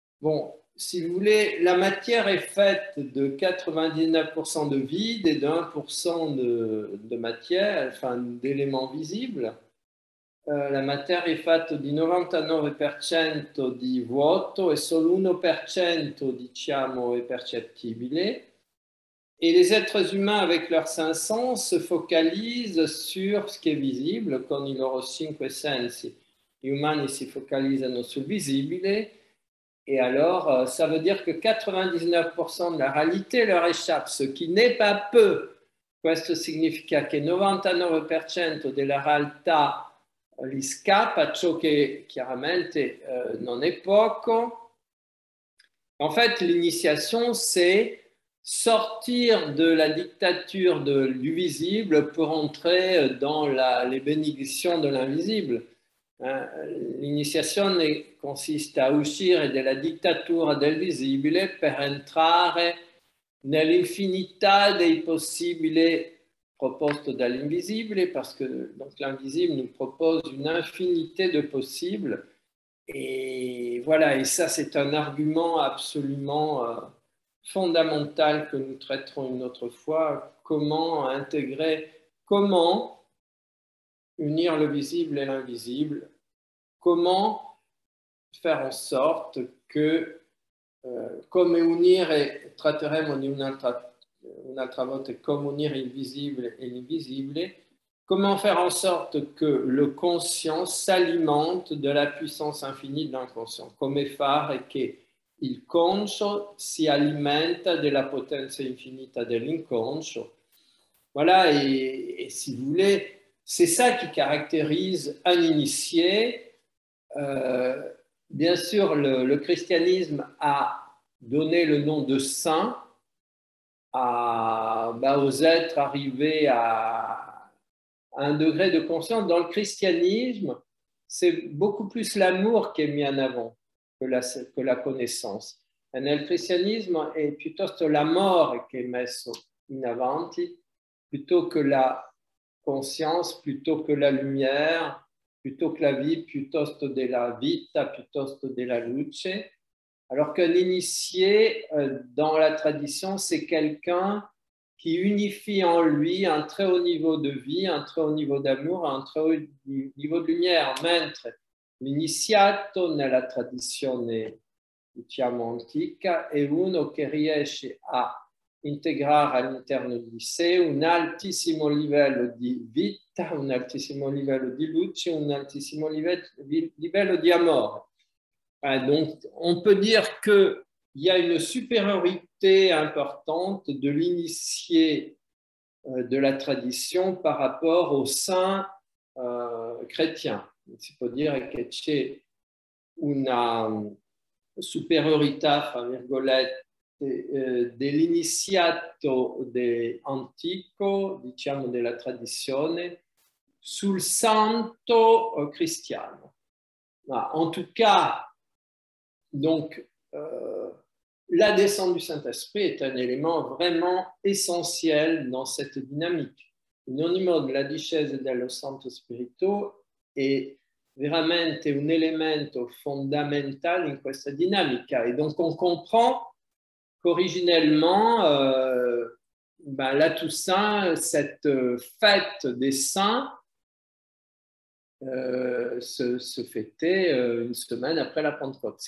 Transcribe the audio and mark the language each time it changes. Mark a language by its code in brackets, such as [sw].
[fr] Bon, si vous voulez, la matière est faite de 99% de vide et de 1% de matière, enfin d'éléments visibles. [it] La matière è fatta di 99% di vuoto e solo 1% diciamo è percettibile. [fr] Et les êtres humains avec leurs 5 sens se focalisent sur ce qui est visible, [it] con i loro 5 sensi. Gli umani si focalizzano sul visibile, [fr] et alors ça veut dire que 99% de la réalité leur échappe, ce qui n'est pas peu. [it] Questo significa che 99% della realtà gli scappa, ciò che chiaramente non è poco. [fr] En fait, l'initiation, c'est sortir de la dictature du visible pour entrer dans les bénédictions de l'invisible. [it] L'iniziazione consiste a uscire dalla dittatura del visibile per entrare nell'infinità dei possibili proposto dall'invisible, [fr] parce que l'invisible nous propose une infinité de possibles. Et voilà, et ça c'est un argument absolument fondamental que nous traiterons une autre fois. Comment intégrer, comment unir le visible et l'invisible, comment faire en sorte que, [it] come unire, tratteremo di un'altra volta come unire il visibile e l'invisibile, [fr] comment faire en sorte que le conscient s'alimente de la puissance infinie de l'inconscient? [it] Come fare che il conscio si alimenta della potenza infinita dell'inconscio? [fr] Voilà, et si vous voulez, c'est ça qui caractérise un initié. Bien sûr, le christianisme a donné le nom de saint aux êtres arrivés à un degré de conscience. Dans le christianisme, c'est beaucoup plus l'amour qui est mis en avant que la connaissance. [it] Et nel cristianismo è piuttosto l'amore che è messo in avanti, [fr] plutôt que la conscience, plutôt que la lumière, plutôt que la vie, [it] piuttosto della vita, piuttosto della luce. [fr] Alors qu'un initié, dans la tradition, c'est quelqu'un qui unifie en lui un très haut niveau de vie, un très haut niveau d'amour, un très haut niveau de lumière. [it] Mentre l'iniziato nella tradizione, diciamo, antica è uno che riesce a integrare all'interno di sé un altissimo livello di vita, un altissimo livello di luce, un altissimo livello di amore. [fr] Donc, on peut dire qu'il y a une supériorité importante de l'initié de la tradition par rapport aux saints chrétiens. [it] Si può dire che c'è una superiorità, fra virgolette, dell'iniziato antico, diciamo della tradizione, sul santo cristiano. [fr] En tout cas, donc, la descente du Saint-Esprit est un élément vraiment essentiel dans cette dynamique. [it] In ogni modo, la discesa dello Santo Spirito è veramente un elemento fondamentale in questa dinamica. [fr] Et donc, on comprend qu'originellement, la Toussaint, cette fête des saints, se fêtait une semaine après la Pentecôte.